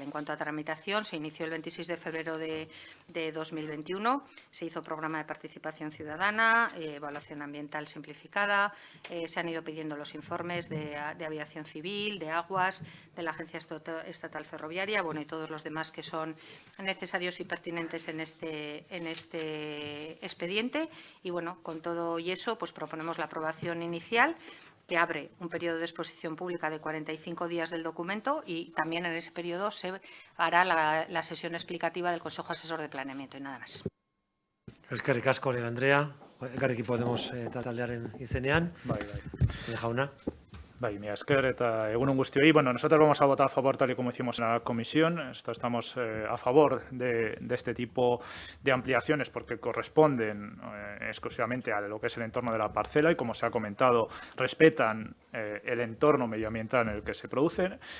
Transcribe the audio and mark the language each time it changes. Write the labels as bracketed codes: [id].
[es] En cuanto a tramitación, se inició el 26 de febrero de 2021, se hizo programa de participación ciudadana, evaluación ambiental simplificada, se han ido pidiendo los informes de aviación civil, de aguas, de la Agencia Estatal Ferroviaria, y todos los demás que son necesarios y pertinentes en este expediente. Y, con todo y eso, proponemos la aprobación inicial, que abre un periodo de exposición pública de 45 días del documento, y también en ese periodo se hará la sesión explicativa del Consejo Asesor de Planeamiento. Y nada más. [eu] Eskerrik asko, Andrea. Elkarrekin Podemos taldearen izenean. Bai. Jauna. Bai, mila esker eta egunon guztioi. [es] Bueno, nosotros vamos a votar a favor, tal y como hicimos en la comisión. Estamos a favor de este tipo de ampliaciones porque corresponden exclusivamente a lo que es el entorno de la parcela y, como se ha comentado, respetan el entorno medioambiental en el que se producen.